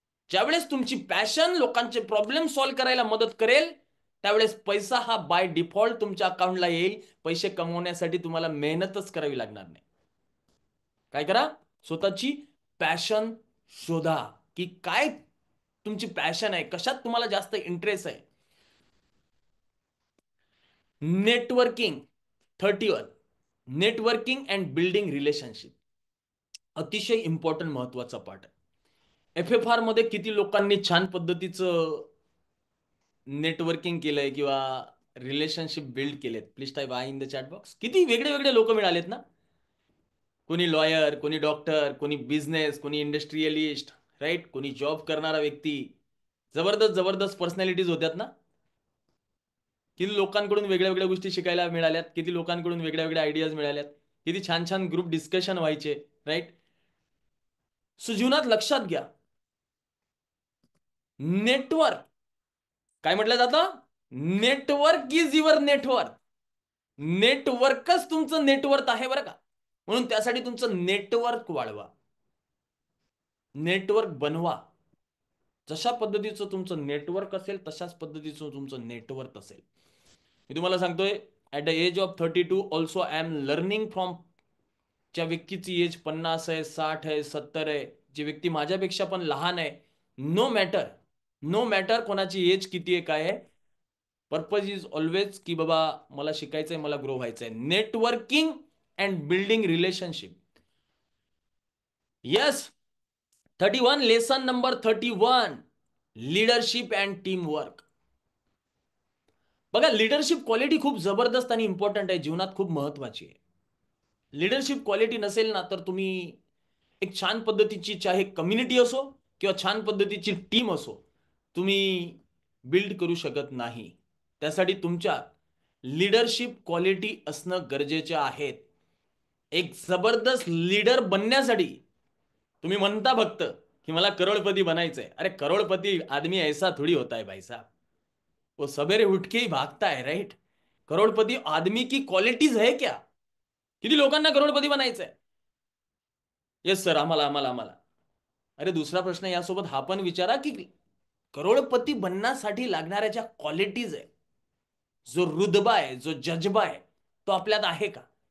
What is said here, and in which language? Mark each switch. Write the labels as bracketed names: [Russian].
[Marathi] ज्यावेळेस तुमची पॅशन लोकांचे प्रॉब्लेम सॉल्व्ह करायला मदत करेल, त्यावेळेस पैसा हा बाय डिफॉल्ट तुमच्या अकाउंटला येईल. पैसे कमवण्यासाठी तुम्हाला मेहनतच करावी लागणार नाही. काय करा? स्वतःची पॅशन शोधा, की काय तुमची पॅशन आहे, कशात तुम्हाला जास्त इंटरेस्ट आहे. Networking. [English] 31, networking and building relationship. [Marathi] अतिशय इम्पॉर्टंट, महत्वाचा पार्ट आहे. FFR मध्ये किती लोकांनी छान पद्धतीचं नेटवर्किंग केलंय किंवा रिलेशनशिप बिल्ड केलेत? [English] Please type I in the chat box. [Marathi] किती वेगळे वेगळे लोक मिळालेत ना. कोणी लॉयर, कोणी डॉक्टर, कोणी बिझनेस, कोणी इंडस्ट्रियलिस्ट, राईट? कोणी जॉब करणारा व्यक्ती. जबरदस्त जबरदस्त पर्सनॅलिटीज होत्यात ना. किती लोकांकडून वेगळ्या वेगळ्या गोष्टी शिकायला मिळाल्यात, किती लोकांकडून वेगळ्या वेगळ्या आयडियाज मिळाल्यात, किती छान छान ग्रुप डिस्कशन व्हायचे, राईट? सो जीवनात लक्षात घ्या, नेटवर्क, काय म्हटलं जातं? [English] Network is your network. [Marathi] नेटवर्कच तुमचं नेटवर्क आहे, बरं का? म्हणून त्यासाठी तुमचं नेटवर्क वाढवा, नेटवर्क बनवा. जशा पद्धतीचं तुमचं नेटवर्क असेल, तशाच पद्धतीचं तुमचं नेटवर्क असेल. मी तुम्हाला सांगतोय, [English] At the age of 32 also I am learning from. [Marathi] ज्या व्यक्तीची एज 50 आहे, 60 आहे, 70 आहे, जी व्यक्ती माझ्यापेक्षा पण लहान आहे, [English] no matter, no matter [Marathi] कोणाची एज किती आहे, काय आहे, [English] purpose is always [Marathi] की बाबा मला शिकायचंय, मला ग्रो व्हायचंय. [English] Networking and building relationship. Yes. 31, lesson number 31, leadership and team work. [Marathi] बघा, लीडरशिप क्वालिटी खूप जबरदस्त आणि इम्पॉर्टंट आहे, जीवनात खूप महत्वाची आहे. लीडरशिप क्वालिटी नसेल ना, तर तुम्ही एक छान पद्धतीची, चाहे कम्युनिटी असो किंवा छान पद्धतीची टीम असो, तुम्ही बिल्ड करू शकत नाही. त्यासाठी तुमच्या लीडरशिप क्वालिटी असणं गरजेचे आहेत. एक जबरदस्त लीडर बनण्यासाठी तुम्ही म्हणता फक्त की मला करोडपती बनायचंय. [Hindi] अरे करोडपती आदमी ऐसा थोड़ी होता है भाई साहब, वो सवेरे उठ के ही भागता है, राइट? करोडपती आदमी की क्वालिटीज है क्या? [Marathi] किती लोकांना करोडपती बनायचंय? येस सर, आम्हाला आम्हाला आम्हाला. अरे दुसरा प्रश्न यासोबत हा पण विचारा की करोडपती बनण्यासाठी लागणाऱ्या ज्या क्वालिटीज आहे, जो रुतबा आहे, जो जज्बा आहे, तो आपल्यात आहे का?